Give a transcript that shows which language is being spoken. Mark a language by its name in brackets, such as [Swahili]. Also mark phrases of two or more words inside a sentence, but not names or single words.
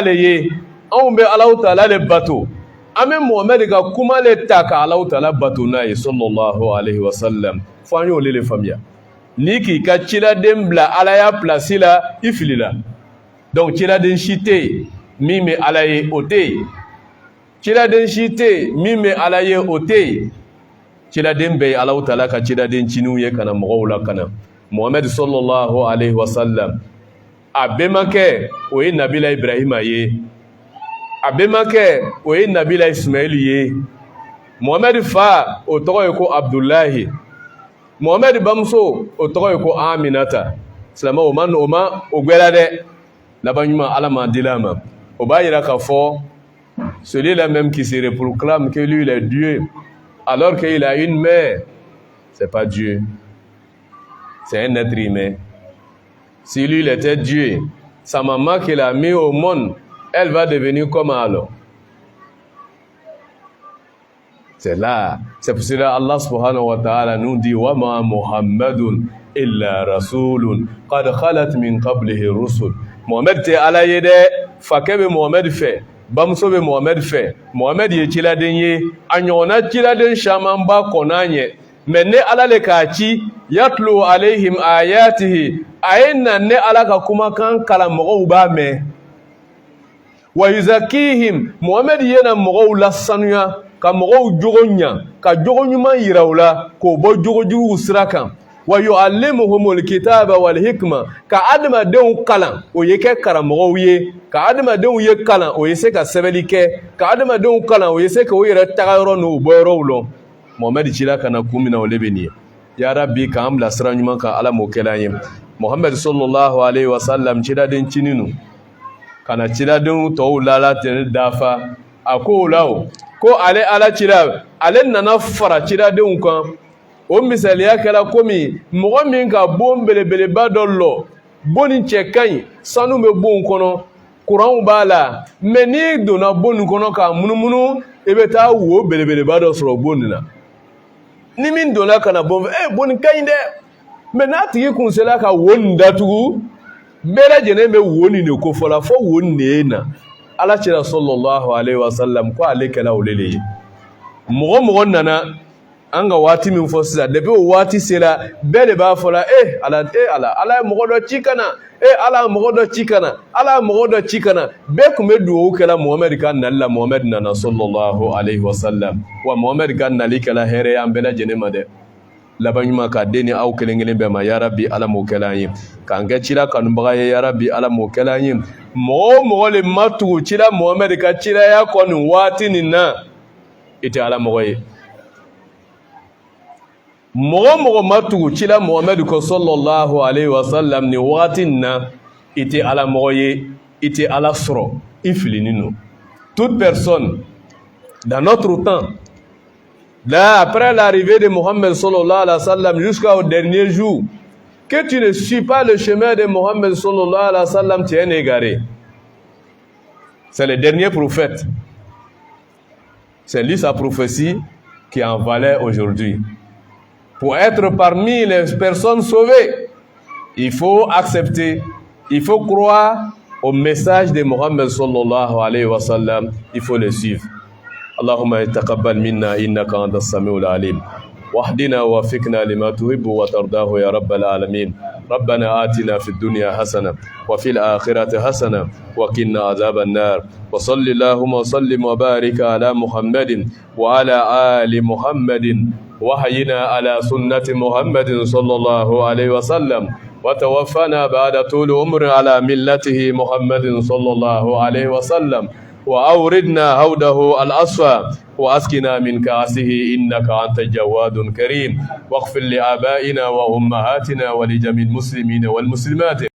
[Bambara] le ye anw bɛ Alahu Taala le bato an bɛ Mohamed ka kuma le ta ka Alahu Taala bato n'a ye [Arabic] صلى الله عليه وسلم [Bambara] fo an y'ole le faamuya ni k'i ka ciladen bila ala ya place la i filila donc ciladen si tɛ yen min bɛ ala ye o tɛ yen ciladen si tɛ yen min bɛ ala ye o tɛ yen ciladen bɛɛ ye Alahu Taala ka ciladen ciniw ye kana mɔgɔw la kana Muhamad [Arabic] صلى الله عليه وسلم [Bambara] a bɛnbakɛ o ye Nabila Ibrahima ye a bɛnbakɛ o ye Nabila Ismail ye Muhamad fa o tɔgɔ ye ko Abdullahi Muhamad bamuso o tɔgɔ ye ko Aminata silamɛ o ma o gwɛla dɛ laban ɲuman Ala m'a dila ma o b'a yira k'a fɔ [French] celui-là même qui se proclame que lui il est Dieu alors qu'il a une mère c'est pas Dieu c'est un être humain. Si lui il était Dieu, sa maman qu'il a mis au monde, elle va devenir comment alors? C'est là, c'est pour cela Allah [Arabic] سبحانه وتعالى [French] nous dit [Arabic] وما محمد إلا رسول قد خلت من قبله الرسل. [Bambara] Muhammad te ala ye de fakɛ bɛ Muhammad fɛ bamuso bɛ Muhammad fɛ Muhammad ye ciladen ye a ɲɔgɔnna ciladen caman ba kɔn'a ɲɛ mais ne Ala le k'a ci [Arabic] يتلو عليهم آياته [Bambara] a ye na ne Ala ka kumakan kalan mɔgɔw b'a mɛn [Arabic] ويزكيهم [Bambara] Muhammad ye na mɔgɔw lasanuya ka mɔgɔw jogo ɲa ka jogo ɲuman yira u la k'o bɔ jogo juguw sira kan [Arabic] ويعلمهم الكتاب والحكمة [Bambara] ka adamadenw kalan o ye kɛ karamɔgɔw ye ka adamadenw ye kalan o ye se ka sɛbɛnni kɛ ka adamadenw kalan o ye se ka o yɛrɛ tagayɔrɔ n'u bɔyɔrɔw lɔn Muhammad cila kana kun min na o le bɛ nin ye [Arabic] يا ربي [Bambara] k'an bila sira ɲuman kan Ala m'o kɛla an ye Muhammad [Arabic] صلى الله عليه وسلم [Bambara] ciladen cininu kana ciladenw tɔw lala tɛnɛ dafa a ko o la o ko ale Ala cila ale nana fara ciladenw kan o misaliya kɛla komi mɔgɔ min ka bon belebeleba dɔ lɔ bon nin cɛ ka ɲi sanu bɛ bon kɔnɔ kuranw b'a la mais n'i donna bon nin kɔnɔ k'a munumunu i bɛ taa wo belebeleba dɔ sɔrɔ bon nin na ni min donna ka na bon fɛ bon nin ka ɲi dɛ mais n'a tigi kun sera ka wo nin datugu bɛɛ lajɛlen bɛ wo nin de kofɔ la fo wo nin de ye na Ala cira [Arabic] صلى الله عليه وسلم [Bambara] ko ale kɛla o le ye mɔgɔ mɔgɔ nana an ka waati min fɔ sisan depuis o waati sera bɛɛ de b'a fɔ la Ala ye mɔgɔ dɔ ci kana Ala ye mɔgɔ dɔ ci kana Ala ye mɔgɔ dɔ ci kana bɛɛ kun bɛ dugawu kɛla Muhammad ka nali la Muhammad nana [Arabic] صلى الله عليه وسلم [Bambara] wa Muhammad ka nali kɛla hɛrɛ y'an bɛɛ lajɛlen ma dɛ laban ɲuman ka den ni aw kelen kelen bɛɛ ma [Arabic] يا ربي [Bambara] Ala m'o kɛla an ye k'an kɛ cila kanubaga ye [Arabic] يا ربي [Bambara] Ala m'o kɛla an ye mɔgɔ o mɔgɔ le ma tugu cila Muhammad ka cilaya kɔ nin waati nin na i tɛ Ala mɔgɔ ye mɔgɔ mɔgɔ ma tugu cila Muhammad ko [Arabic] صلى الله عليه وسلم [Bambara] nin waati nin na i tɛ Ala mɔgɔ ye i tɛ Ala sɔrɔ i filinin don [French] toute personne dans notre temps là après l'arrivée de Muhammad [Arabic] صلى الله عليه وسلم [French] jusqu'au dernier jour que tu ne suis pas le chemin de Muhammad [Arabic] صلى الله عليه وسلم [French] tu es un égaré c'est le dernier prophète c'est lui sa prophétie qui en valait aujourd'hui. Pour être parmi les personnes sauvées, il faut accepter, il faut croire au message de Muhammad [Arabic] صلى الله عليه وسلم, [French] il faut le suivre. [Arabic] اللهم تقبل منا إنك أنت السميع العليم. واهدنا ووفقنا لما تحب وترضاه يا رب العالمين ربنا آتنا في الدنيا حسنة وفي الآخرة حسنة وقنا عذاب النار وصل اللهم وسلم وبارك على محمد وعلى آل محمد وحينا على سنة محمد صلى الله عليه وسلم وتوفنا بعد طول عمر على ملته محمد صلى الله عليه وسلم وأوردنا هوده الأصفى وأسكنا من كأسه إنك أنت الجواد كريم واغفر لآبائنا وأمهاتنا ولجميع المسلمين والمسلمات